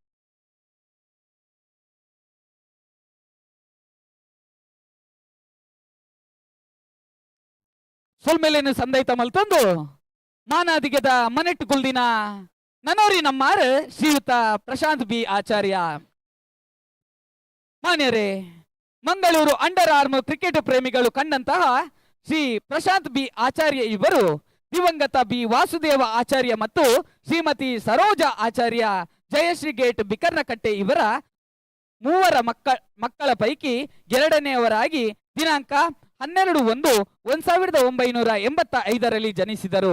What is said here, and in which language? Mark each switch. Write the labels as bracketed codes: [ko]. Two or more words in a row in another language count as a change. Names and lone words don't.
[tcy] ಸೊಲ್ಮೇಲೇನು ಸಂದೈತ ಮಲ್ತೊಂದು ಮಾನಾದಿಗೆದ ಮನೆಟ್ಟು ಕುಲ್ದಿನ ನನ್ನೋರಿ ನಮ್ಮಾರು ಶ್ರೀಯುತ ಪ್ರಶಾಂತ್ ಬಿ ಆಚಾರ್ಯ. [kn] ಮಾನ್ಯರೇ, ಮಂಗಳೂರು [en] underarm cricket [kn] ಪ್ರೇಮಿಗಳು ಕಂಡಂತಹ ಶ್ರೀ ಪ್ರಶಾಂತ್ ಬಿ ಆಚಾರ್ಯ ಇವರು ದಿವಂಗತ ಬಿ ವಾಸುದೇವ ಆಚಾರ್ಯ ಮತ್ತು ಶ್ರೀಮತಿ ಸರೋಜಾ ಆಚಾರ್ಯ ಜಯಶ್ರೀ ಗೇಟ್ ಬಿಕರ್ನಕಟ್ಟೆ ಇವರ ಮೂವರ ಮಕ್ಕಳ ಪೈಕಿ ಎರಡನೆಯವರಾಗಿ ದಿನಾಂಕ 12/1/1985 ಜನಿಸಿದರು.